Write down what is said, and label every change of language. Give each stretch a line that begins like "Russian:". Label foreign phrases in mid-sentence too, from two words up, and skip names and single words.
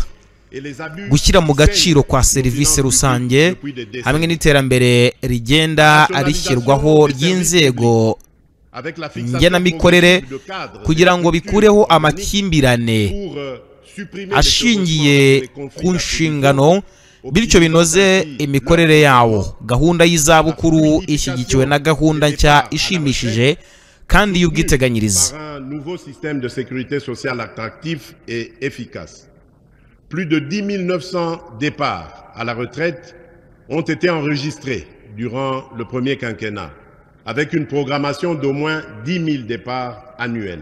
Kinyarwanda: Gushyira mu gaciro kwa serivisi rusange hamwe n'iterambere rigenda rishyirwaho ry'inzego ngenamikorere kugira ngo bikureho amakimbirane ashingiye ku nshingano, bityo binoze imikorere yawo. Gahunda y'izabukuru ishyigikiwe na gahunda nshya ishimishije kandi y'ubwiteganyirize.
French: Plus de 10 900 départs à la retraite ont été enregistrés durant le premier quinquennat, avec une programmation d'au moins 10 000 départs annuels.